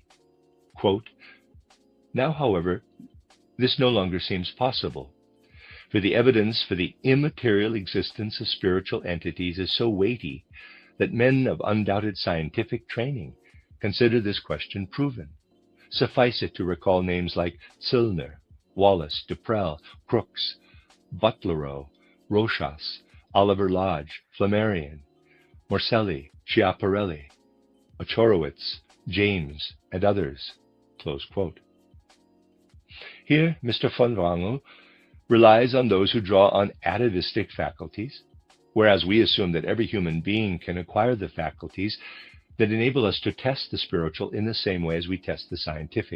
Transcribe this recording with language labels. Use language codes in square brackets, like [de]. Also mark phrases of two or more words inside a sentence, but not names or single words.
[en] Quote, now, however, this no longer seems possible, for the evidence for the immaterial existence of spiritual entities is so weighty that men of undoubted scientific training consider this question proven. Suffice it to recall names like Zillner, Wallace, Duprel, Crookes, Butlerow, Rochas, Oliver Lodge, Flammarion, Morselli, Schiaparelli, Ochorowicz, James, and others. Close quote. Here, Mr. von Wrangel relies on those who draw on atavistic faculties, whereas we assume that every human being can acquire the faculties that enable us to test the spiritual in the same way as we test the scientific.